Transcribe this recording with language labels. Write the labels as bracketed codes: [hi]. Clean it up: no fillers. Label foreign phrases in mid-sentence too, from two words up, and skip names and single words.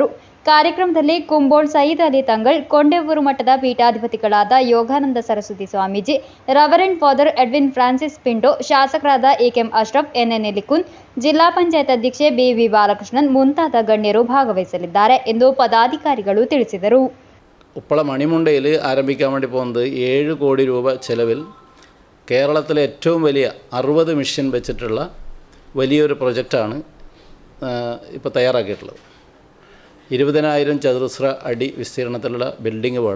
[kn] ಕಾರ್ಯಕ್ರಮದಲ್ಲಿ ಕುಂಬೋಳ್ ಸಯೀದ್ ಅಲಿ ತಂಗಳ್, ಕೊಂಡೆವೂರು ಮಠದ ಪೀಠಾಧಿಪತಿಗಳಾದ ಯೋಗಾನಂದ ಸರಸ್ವತಿ ಸ್ವಾಮೀಜಿ, ರೆವರೆಂಡ್ ಫಾದರ್ ಎಡ್ವಿನ್ ಫ್ರಾನ್ಸಿಸ್ ಪಿಂಟೋ, ಶಾಸಕರಾದ AKM ಅಶ್ರಫ್, NN ಎಲಿಕುನ್, ಜಿಲ್ಲಾ ಪಂಚಾಯತ್ ಅಧ್ಯಕ್ಷೆ BV ಬಾಲಕೃಷ್ಣನ್ ಮುಂತಾದ ಗಣ್ಯರು ಭಾಗವಹಿಸಲಿದ್ದಾರೆ ಎಂದು ಪದಾಧಿಕಾರಿಗಳು ತಿಳಿಸಿದರು. [ml] ഉപ്പള മണിമുണ്ടയിൽ ആരംഭിക്കാൻ വേണ്ടി പോകുന്നത് 7 കോടി രൂപ ചെലവിൽ കേരളത്തിലെ ഏറ്റവും വലിയ 60 മിഷൻ വെച്ചിട്ടുള്ള വലിയൊരു പ്രൊജക്റ്റാണ് ഇപ്പോൾ തയ്യാറാക്കിയിട്ടുള്ളത്. 20,000 ചതുരശ്ര അടി വിസ്തീർണത്തിലുള്ള ബിൽഡിംഗ് വേണം.